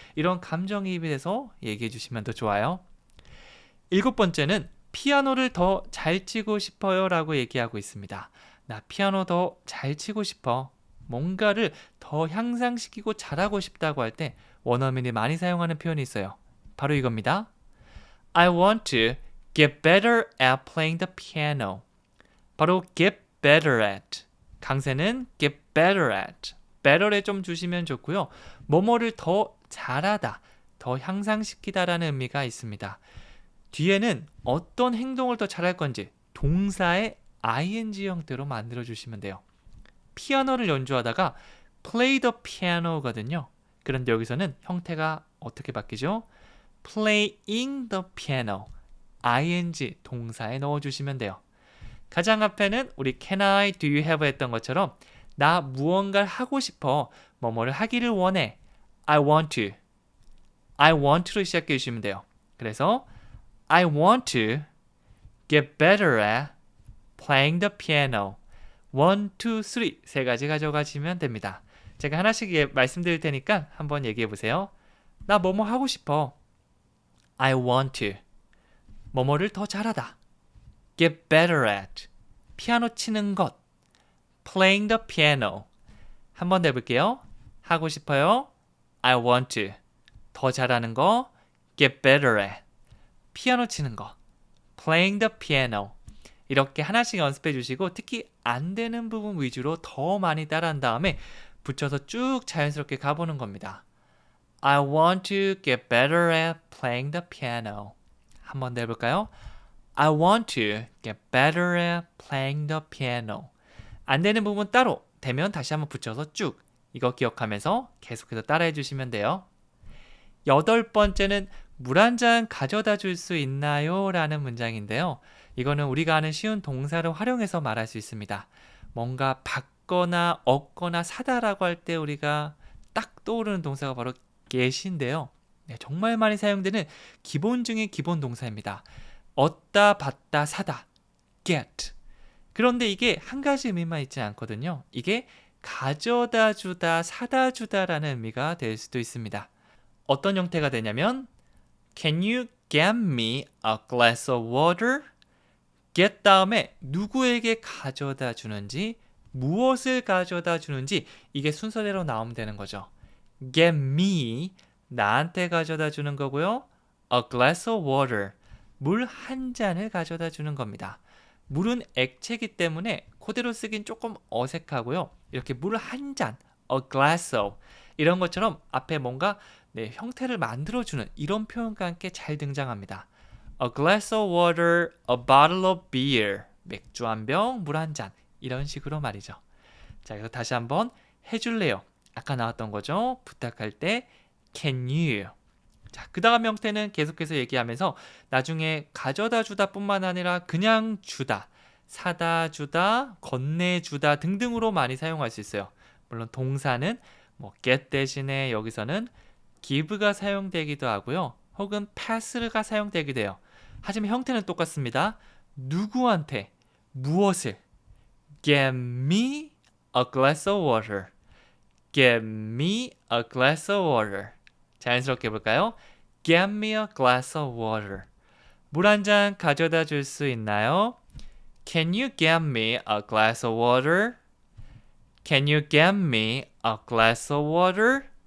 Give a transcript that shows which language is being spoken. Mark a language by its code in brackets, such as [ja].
[ko] 이런 감정이입이 돼서 얘기해 주시면 더 좋아요. 일곱 번째는 피아노를 더 잘 치고 싶어요 라고 얘기하고 있습니다. 나 피아노 더 잘 치고 싶어. 뭔가를 더 향상시키고 잘하고 싶다고 할 때 원어민이 많이 사용하는 표현이 있어요. 바로 이겁니다. [en] I want to get better at playing the piano. [ko] 바로 get better at. 강세는 get better at. better에 좀 주시면 좋고요. 뭐뭐를 더 잘하다, 더 향상시키다라는 의미가 있습니다. 뒤에는 어떤 행동을 더 잘할 건지 동사의 ing 형태로 만들어 주시면 돼요. 피아노를 연주하다가 play the piano거든요. 그런데 여기서는 형태가 어떻게 바뀌죠? [en] playing the piano. [ko] ing 동사에 넣어주시면 돼요. 가장 앞에는 우리 can I, do you have 했던 것처럼 나 무언가를 하고 싶어, 뭐뭐를 하기를 원해. [en] I want to. [ko] I want to로 시작해 주시면 돼요. 그래서 [en] I want to get better at playing the piano. [ko] 1, 2, 3 세 가지 가져가시면 됩니다. 제가 하나씩 말씀드릴 테니까 한번 얘기해 보세요. 나 뭐뭐 하고 싶어. [en] I want to. [ko] 뭐뭐를 더 잘하다. Get better at. 피아노 치는 것. Playing the piano. 한번 더 해볼게요. 하고 싶어요. I want to. 더 잘하는 거. [en] Get better at. [ko] 피아노 치는 거. [en] Playing the piano. [ko] 이렇게 하나씩 연습해 주시고 특히 안 되는 부분 위주로 더 많이 따라한 다음에 붙여서 쭉 자연스럽게 가보는 겁니다. [en] I want to get better at playing the piano. [ko] 한 번 더 해볼까요? [en] I want to get better at playing the piano. [ko] 안 되는 부분 따로, 되면 다시 한번 붙여서 쭉. 이거 기억하면서 계속해서 따라해 주시면 돼요. 여덟 번째는 물 한 잔 가져다 줄 수 있나요? 라는 문장인데요. 이거는 우리가 아는 쉬운 동사를 활용해서 말할 수 있습니다. 뭔가 받거나 얻거나 사다라고 할 때 우리가 딱 떠오르는 동사가 바로 get인데요. 정말 많이 사용되는 기본 중의 기본 동사입니다. 얻다, 받다, 사다. get. 그런데 이게 한 가지 의미만 있지 않거든요. 이게 가져다 주다, 사다 주다라는 의미가 될 수도 있습니다. [en] 어떤 형태가 되냐면 Can you get me a glass of water? [ko] get 다음에 누구에게 가져다 주는지, 무엇을 가져다 주는지 이게 순서대로 나오면 되는 거죠. [en] Get me, [ko] 나한테 가져다 주는 거고요. [en] A glass of water, [ko] 물 한 잔을 가져다 주는 겁니다. 물은 액체이기 때문에 그대로 쓰긴 조금 어색하고요. 이렇게 물 한 잔, a glass of 이런 것처럼 앞에 뭔가 형태를 만들어주는 이런 표현과 함께 잘 등장합니다. [en] A glass of water, a bottle of beer. [ko] 맥주 한 병, 물 한 잔. 이런 식으로 말이죠. 자, 그래서 다시 한번 해줄래요? 아까 나왔던 거죠. 부탁할 때 can you. 자, 그 다음 형태는 계속해서 얘기하면서 나중에 가져다 주다 뿐만 아니라 그냥 주다, 사다 주다, 건네주다 등등으로 많이 사용할 수 있어요. 물론 동사는 뭐 get 대신에 여기서는 give가 사용되기도 하고요. 혹은 pass가 사용되기도 해요. 하지만 형태는 똑같습니다. 누구한테 무엇을 [en] Get me a glass of water. Get me a glass of water. [ko] 자연스럽게 해볼까요? [en] Get me a glass of water. [ko] 물 한 잔 가져다 줄 수 있나요? [en] Can you get me a glass of water? Can you get me a glass of water?